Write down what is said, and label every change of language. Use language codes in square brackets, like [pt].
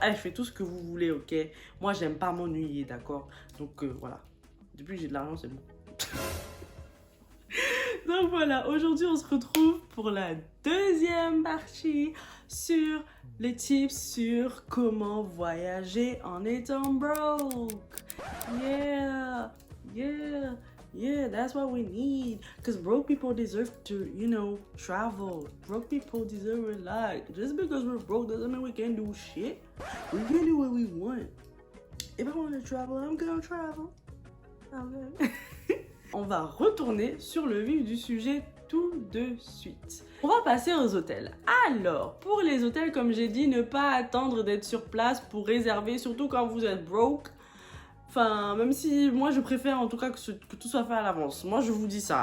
[fr] Je fais tout ce que vous voulez, ok? Moi j'aime pas m'ennuyer, d'accord? Donc voilà. Depuis que j'ai de l'argent, c'est bon. Donc voilà, aujourd'hui on se retrouve pour la deuxième partie sur les tips sur comment voyager en étant broke. [en] Yeah, yeah, yeah, that's what we need. Because broke people deserve to, you know, travel. Broke people deserve a lot. Just because we're broke doesn't mean we can't do shit. We can do what we want. If I want to travel, I'm gonna travel. Okay. [fr] On va retourner sur le vif du sujet tout de suite. On va passer aux hôtels. Alors, pour les hôtels, comme j'ai dit, ne pas attendre d'être sur place pour réserver, surtout quand vous êtes broke. Enfin, même si moi je préfère en tout cas que tout soit fait à l'avance. Moi je vous dis ça.